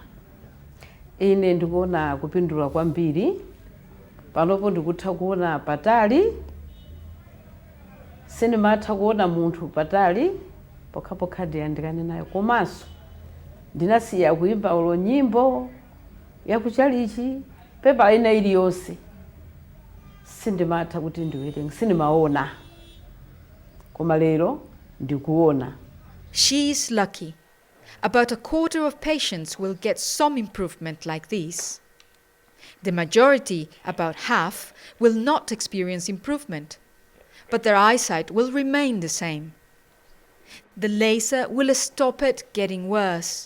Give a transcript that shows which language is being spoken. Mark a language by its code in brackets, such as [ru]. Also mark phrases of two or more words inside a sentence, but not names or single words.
[ny] Ine ndikuona kupindula kwambiri, panopo ndikutha kuona patali, sindimatha kuona munthu patali, pokhapokha ndiyandikane nayo. Komanso ndinasiya kuimba ulo nyimbo yakuchalichi pepa ina iliyonse, sindimatha kuti ndiwerenge, sindimaona, koma lero ndikuona. [en] She is lucky. About a quarter of patients will get some improvement like this. The majority, about half, will not experience improvement, but their eyesight will remain the same. The laser will stop it getting worse.